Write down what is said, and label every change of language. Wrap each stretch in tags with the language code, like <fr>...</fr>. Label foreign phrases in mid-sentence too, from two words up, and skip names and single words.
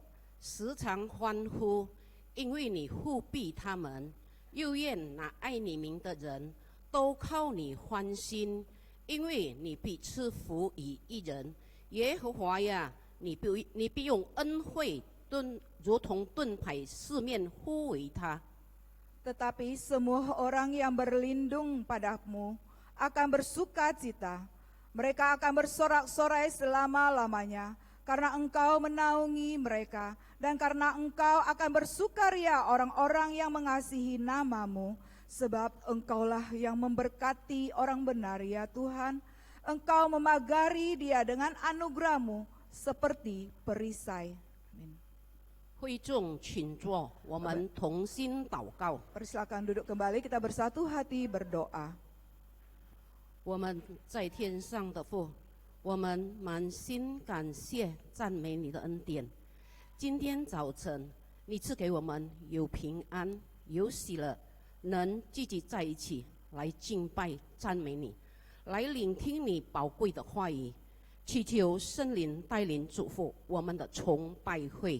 <zh>时常欢呼，因为你护庇他们；又愿那爱你名的人都靠你欢心，因为你必赐福于一人。耶和华呀，你必用恩惠如同盾牌四面护卫他。</zh> <id>Tetapi semua orang yang berlindung padamu akan bersuka cita. Mereka akan bersorak-sorai selama-lamanya, karena engkau menaungi mereka, dan karena engkau akan bersukaria orang-orang yang mengasihi namamu, sebab engkaulah yang memberkati orang benar ya Tuhan. Engkau memagari dia dengan anugerahmu seperti perisai. Amin.</id> <zh>会众请坐，我们同心祷告。</zh> <id>Persilakan duduk kembali, kita bersatu hati berdoa.</id> <zh>我们在天上的父，我们满心感谢赞美你的恩典。今天早晨，你赐给我们有平安、有喜乐，能聚集在一起来敬拜、赞美你，来聆听你宝贵的话语，祈求圣灵带领祝福我们的崇拜会。</zh>